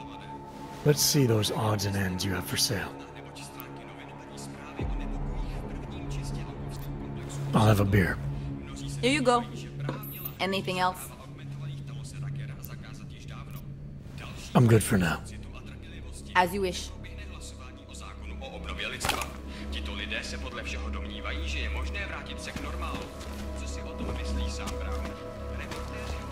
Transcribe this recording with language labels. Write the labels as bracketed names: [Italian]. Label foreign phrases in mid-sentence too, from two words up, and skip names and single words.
[English] Let's see those odds and ends you have for sale. I'll have a beer. Here you go. Anything else? I'm good for now. As you wish. [Czech] Tito lidé se podle všeho domnívají, že je možné vrátit se k normálu. Co si o tom myslí sám Brown? Reportéři